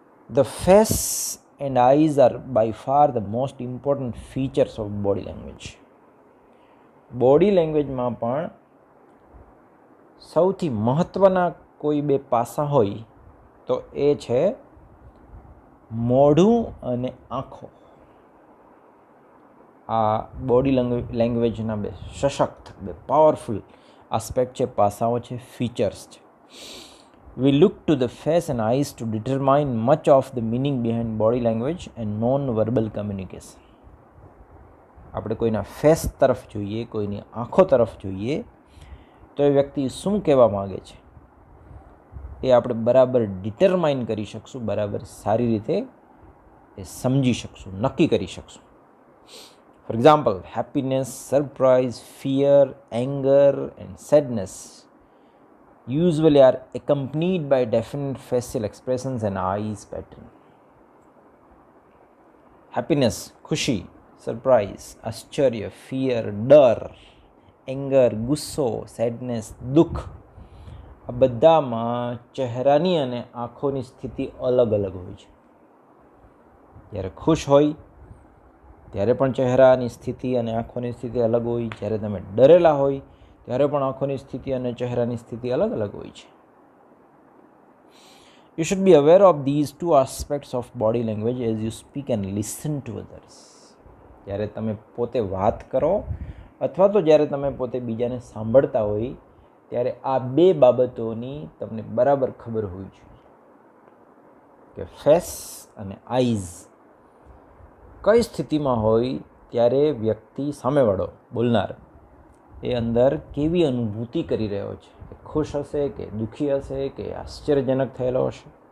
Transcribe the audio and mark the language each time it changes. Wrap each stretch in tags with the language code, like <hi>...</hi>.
<en>The face and eyes are by far the most important features of body language.</en> <gu>Body લેંગ્વેજમાં પણ સૌથી મહત્ત્વના કોઈ બે પાસા હોય તો એ છે મોઢું અને આંખો. આ બોડી લેંગ્વેજના બે સશક્ત, બે પાવરફુલ આસ્પેક્ટ છે, પાસાઓ છે, ફીચર્સ છે.</gu> <en>We look to the face and eyes to determine much of the meaning behind body language and non-verbal communication.</en> <gu>આપણે કોઈના ફેસ તરફ જોઈએ, કોઈની આંખો તરફ જોઈએ તો એ વ્યક્તિ શું કહેવા માગે છે એ આપણે બરાબર ડિટરમાઇન કરી શકશું, બરાબર સારી રીતે એ સમજી શકશું, નક્કી કરી શકશું.</gu> <en>For example, happiness, surprise, fear, anger and sadness usually are accompanied by definite facial expressions and eyes pattern.</en> <gu>Happiness, ખુશી, સરપ્રાઇઝ, આશ્ચર્ય, ફિયર, ડર, એંગર, ગુસ્સો, સેડનેસ, દુઃખ, આ બધામાં ચહેરાની અને આંખોની સ્થિતિ અલગ અલગ હોય છે. જ્યારે ખુશ હોય ત્યારે પણ ચહેરાની સ્થિતિ અને આંખોની સ્થિતિ અલગ હોય. જ્યારે તમે ડરેલા હોય ત્યારે પણ આંખોની સ્થિતિ અને ચહેરાની સ્થિતિ અલગ અલગ હોય છે.</gu> <en>You should be aware of these two aspects of body language as you speak and listen to others.</en> <gu>જ્યારે તમે પોતે વાત કરો અથવા તો જ્યારે તમે પોતે બીજાને સાંભળતા હોય ત્યારે આ બે બાબતોની તમને બરાબર ખબર હોવી જોઈએ કે ફેસ અને આઈઝ કઈ સ્થિતિમાં હોય ત્યારે વ્યક્તિ સામેવાળો બોલનાર એ અંદર કેવી અનુભૂતિ કરી રહ્યો છે, કે ખુશ હશે કે દુઃખી હશે કે આશ્ચર્યજનક થયેલો હશે.</gu>